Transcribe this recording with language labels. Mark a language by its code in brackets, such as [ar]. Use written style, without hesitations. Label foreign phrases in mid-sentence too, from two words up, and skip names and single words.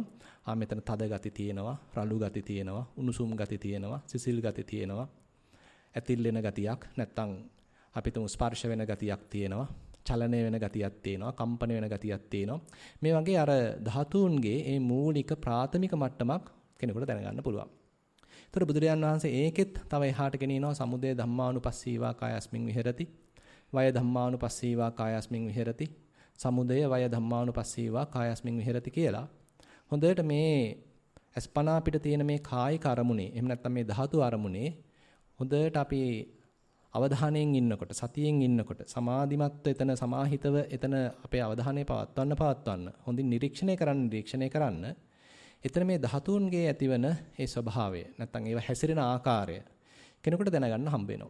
[si] මෙතන තද ගති තියෙනවා, රළු ගති තියෙනවා, උණුසුම් ගති තියෙනවා, සිසිල් ගති තියෙනවා, ඇතිල්ලෙන ගතියක් නැත්තම් අපි තුමු ස්පර්ශ වෙන ගතියක් තියෙනවා, චලනය වෙන ගතියක් තියෙනවා, කම්පන වෙන ගතියක් තියෙනවා. මේ වගේ අර ධාතුන්ගේ මේ මූලික ප්‍රාථමික මට්ටමක් කෙනෙකුට දැනගන්න පුළුවන්. ඒතර බුදුරජාන් වහන්සේ ඒකෙත් තව එහාට ගෙනියනවා [pi] සමුදය ධම්මානුපස්සීවා කායස්මින් විහෙරති, වය ධම්මානුපස්සීවා කායස්මින් විහෙරති, සමුදය වය ධම්මානුපස්සීවා කායස්මින් විහෙරති [si] කියලා. හොඳට මේ අස්පනා පිට තියෙන මේ කායික අරමුණේ එහෙම නැත්නම් මේ ධාතු අරමුණේ හොඳට අපි අවධානයෙන් ඉන්නකොට සතියෙන් ඉන්නකොට සමාධිමත්ව එතන සමාහිතව එතන අපේ අවධානය පවත්වන්න හොඳින් නිරීක්ෂණය කරන්න එතන මේ ධාතුන්ගේ ඇතිවන ඒ ස්වභාවය නැත්නම් ඒව හැසිරෙන ආකාරය කෙනෙකුට දැනගන්න හම්බ වෙනවා.